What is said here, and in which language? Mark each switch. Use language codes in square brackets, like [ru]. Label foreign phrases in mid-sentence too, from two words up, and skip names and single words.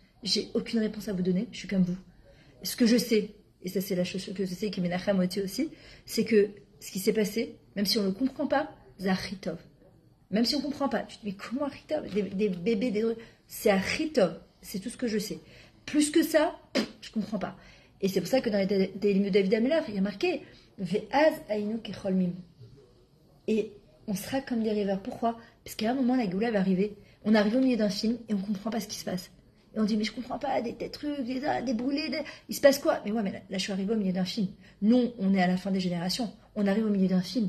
[fr] J'ai aucune réponse à vous donner, je suis comme vous. Ce que je sais, et ça c'est la chose que je sais, qui m'énachem aussi, c'est que ce qui s'est passé, même si on ne le comprend pas, c'est Achitov. Même si on ne comprend pas, tu te dis, mais comment Achitov? Des bébés, c'est Achitov. C'est tout ce que je sais. Plus que ça, je comprends pas. Et c'est pour ça que dans les Télim de David Ameller, il y a marqué [he] ואז היינו כחולמים. [fr] Et on sera comme des rêveurs. Pourquoi? Parce qu'à un moment, la Géoula va arriver. On arrive au milieu d'un film et on comprend pas ce qui se passe. Et on dit, mais je comprends pas, des trucs, des brûlés, il se passe quoi? Mais ouais, mais là, je suis arrivée au milieu d'un film. Nous, on est à la fin des générations. On arrive au milieu d'un film.